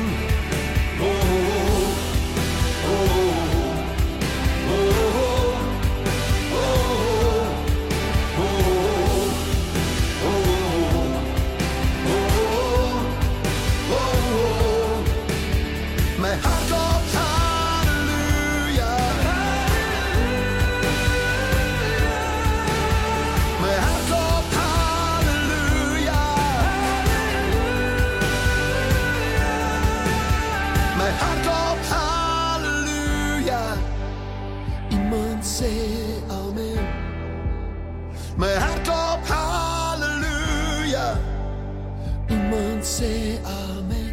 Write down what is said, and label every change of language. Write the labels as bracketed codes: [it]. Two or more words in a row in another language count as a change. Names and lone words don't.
[en] Oh, oh, oh, oh, oh, oh. My heart goes hallelujah. My heart goes hallelujah. My heart goes hallelujah. [af] Iemand sê amen. [en] My heart goes hallelujah. [af] Iemand sê amen.